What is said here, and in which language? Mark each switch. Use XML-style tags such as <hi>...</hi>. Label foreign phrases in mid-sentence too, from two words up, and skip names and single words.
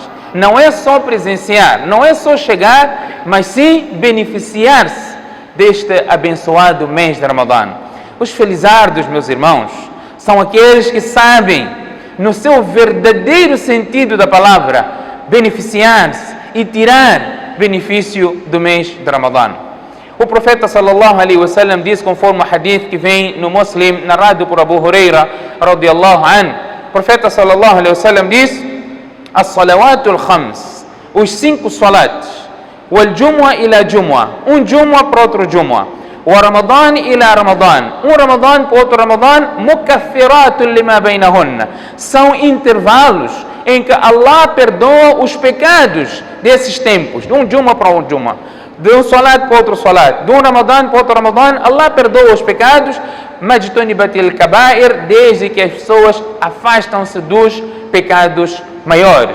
<pt>Não é só presenciar, não é só chegar, mas sim beneficiar-se deste abençoado mês de Ramadã. Os felizardos, meus irmãos, são aqueles que sabem, no seu verdadeiro sentido da palavra, beneficiar-se e tirar benefício do mês de Ramadã. O profeta</pt> <ar>صلى الله عليه وسلم</ar> <pt>diz, conforme o hadith que vem no Muslim, narrado por Abu Huraira</pt> <ar>رضي الله عنه,</ar> <pt>o profeta</pt> <ar>صلى الله عليه وسلم</ar> <pt>diz:</pt> <ar>الصلوات الخمس,</ar> <pt>os 5 salats,</pt> <ar>والجمعة إلى الجمعة,</ar> <pt>um jum'a para outro jum'a,</pt> <ar>ورمضان إلى رمضان,</ar> <pt>um ramadan para outro ramadan,</pt> <ar>مكفرات لما بينهن,</ar> <pt>são intervalos em que Allah perdoa os pecados desses tempos, de um jum'a para outro jum'a, de um salat para outro salat, de um Ramadã para outro Ramadã. Allah perdoa os pecados,</pt> <ar>ما اجتنبت الكبائر,</ar> <pt>desde que as pessoas afastam-se dos pecados maiores.</pt>